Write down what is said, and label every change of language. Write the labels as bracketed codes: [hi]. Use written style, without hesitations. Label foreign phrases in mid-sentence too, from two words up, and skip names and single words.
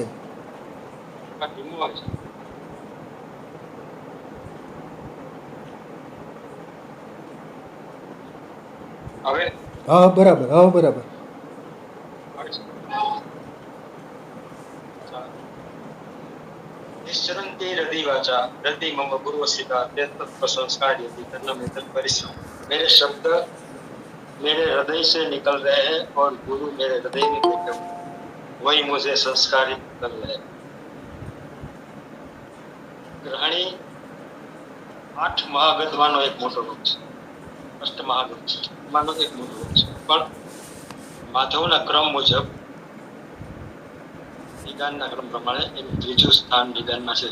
[gu] ધીમું આવે છે. હવે હા બરાબર, હા બરાબર. [sa] નિશ્ચરંતે હૃદય वाचा हृदय मम पूर्व सिद्धा तत्व संस्कार यदि तन्न में तत् परिश्रम. [hi] मेरे शब्द मेरे हृदय से निकल रहे हैं और गुरु मेरे हृदय में बैठे हुए, वही मुझे संस्कारित कर रहे हैं. [gu] ગ્રહણી 8 મહાગતમાંનો એક મોટો રોગ છે. અષ્ટ મહાગત માનો એક મોટો રોગ છે, પણ માધવના ક્રમ મુજબ નિદાનના ક્રમ પ્રમાણે એનું ત્રીજું સ્થાન નિદાનમાં છે.